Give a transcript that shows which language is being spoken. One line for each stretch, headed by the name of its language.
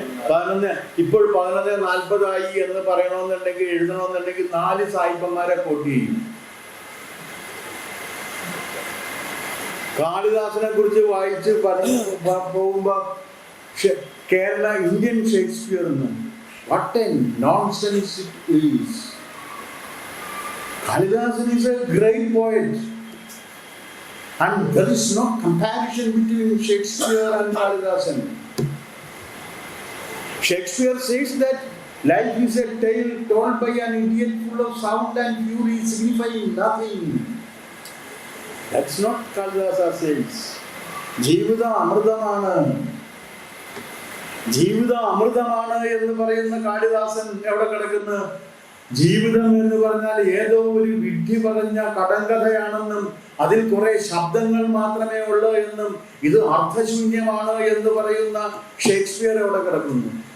Malayalam: 11. ഇപ്പോൾ 11:40 എന്ന് പറയണമെന്നുണ്ടെങ്കിൽ, എഴുതണമെന്നുണ്ടെങ്കിൽ 4 സായിപ്പന്മാരെ കോട്ട് ചെയ്യും. കാളിദാസനെ കുറിച്ച് വായിച്ച് പോകുമ്പോ കേരള ഇന്ത്യൻ ഷേക്സ്പിയർ എന്ന്,
English: what a nonsense it is. Kalidasan is a great poet. And there is no comparison between Shakespeare and Kalidasan. Shakespeare says that life is a tale told by an idiot full of sound and fury signifying nothing. That's not Kalidasa says.
Malayalam: ജീവിതം അമൃതമാണ്, ജീവിതം അമൃതമാണ് എന്ന് പറയുന്ന കാളിദാസൻ എവിടെ കിടക്കുന്നു? ജീവിതം എന്ന് പറഞ്ഞാൽ ഏതോ ഒരു വിഡ്ഢി പറഞ്ഞ കടങ്കഥയാണെന്നും അതിൽ കുറെ ശബ്ദങ്ങൾ മാത്രമേ ഉള്ളൂ എന്നും ഇത് അർത്ഥശൂന്യമാണ് എന്ന് പറയുന്ന ഷേക്സ്പിയർ എവിടെ കിടക്കുന്നു?